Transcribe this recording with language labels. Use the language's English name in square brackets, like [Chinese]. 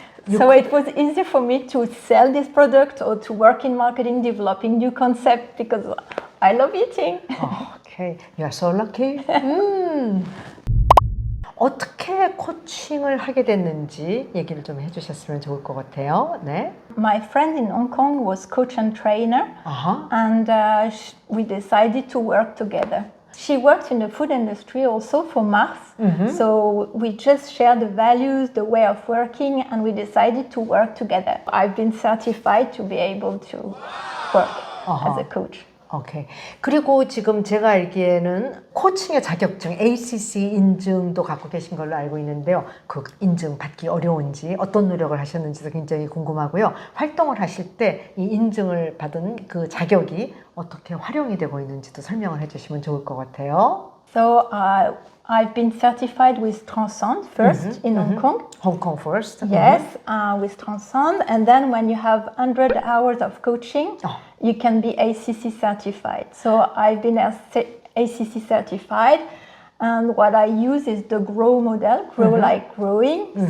[English] So it was easy for me to sell this product or to work in marketing, developing new concepts because I love eating. Okay, you are so lucky. [Korean] 어떻게 코칭을 하게 됐는지 얘기를 좀 해주셨으면 좋을 것 같아요. 네. [English] My friend in Hong Kong was coach and trainer, and we decided to work together. She worked in the food industry also for Mars, so we just shared the values, the way of working, and we decided to work together. I've been certified to be able to work as a coach. 오케이. [Korean] 그리고 지금 제가 알기에는 코칭의 자격증 ACC 인증도 갖고 계신 걸로 알고 있는데요. 그 인증 받기 어려운지 어떤 노력을 하셨는지도 굉장히 궁금하고요. 활동을 하실 때 이 인증을 받은 그 자격이 어떻게 활용이 되고 있는지도 설명을 해주시면 좋을 것 같아요. [English] So I've been certified with Transcend first in Hong Kong. Hong Kong first. Yes, with Transcend, and then when you have 100 hours of coaching, you can be ACC certified. So I've been ACC certified, and what I use is the GROW model, grow like growing.